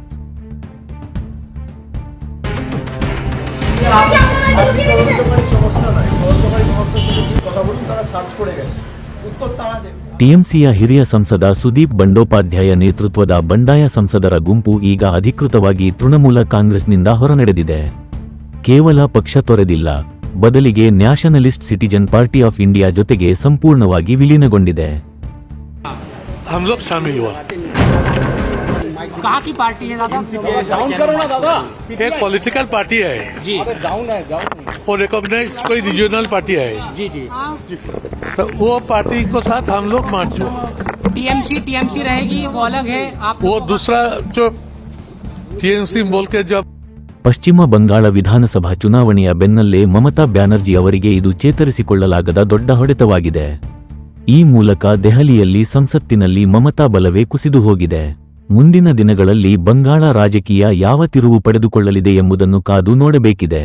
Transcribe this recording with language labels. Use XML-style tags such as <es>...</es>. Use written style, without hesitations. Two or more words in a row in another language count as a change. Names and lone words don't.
<kn>ಟಿಎಂಸಿಯ ಹಿರಿಯ ಸಂಸದ ಸುದೀಪ್ ಬಂಡೋಪಾಧ್ಯಾಯ ನೇತೃತ್ವದ ಬಂಡಾಯ ಸಂಸದರ ಗುಂಪು ಈಗ ಅಧಿಕೃತವಾಗಿ ತೃಣಮೂಲ ಕಾಂಗ್ರೆಸ್ನಿಂದ ಹೊರನಡೆದಿದೆ. ಕೇವಲ ಪಕ್ಷ ತೊರೆದಿಲ್ಲ, ಬದಲಿಗೆ ನ್ಯಾಷನಲಿಸ್ಟ್ ಸಿಟಿಜನ್ ಪಾರ್ಟಿ ಆಫ್ ಇಂಡಿಯಾ ಜೊತೆಗೆ ಸಂಪೂರ್ಣವಾಗಿ ವಿಲೀನಗೊಂಡಿದೆ.</kn> <hi>कहाँ की पार्टी है दादा? डाउन करो ना दादा। एक</hi> <en>political party</en> <hi>है जी, डाउन है और रिकॉग्नाइज्ड कोई</hi> <en>regional party</en> <hi>है जी जी। तो वो पार्टी को साथ हम लोग मार्च टीएमसी रहेगी, वो अलग है। आप वो दूसरा जो टीएमसी बोल के जब</hi> <kn>ಪಶ್ಚಿಮ ಬಂಗಾಳ ವಿಧಾನಸಭಾ ಚುನಾವಣೆಯ ಬೆನ್ನಲ್ಲೇ ಮಮತಾ ಬ್ಯಾನರ್ಜಿ ಅವರಿಗೆ ಇದು ಚೇತರಿಸಿಕೊಳ್ಳಲಾಗದ ದೊಡ್ಡ ಹೊಡೆತವಾಗಿದೆ. ಈ ಮೂಲಕ ದೆಹಲಿಯಲ್ಲಿ ಸಂಸತ್ತಿನಲ್ಲಿ ಮಮತಾ ಬಲವೇ ಕುಸಿದು ಹೋಗಿದೆ. ಮುಂದಿನ ದಿನಗಳಲ್ಲಿ ಬಂಗಾಳ ರಾಜಕೀಯ ಯಾವ ತಿರುವು ಪಡೆದುಕೊಳ್ಳಲಿದೆ ಎಂಬುದನ್ನು ಕಾದು ನೋಡಬೇಕಿದೆ.</kn>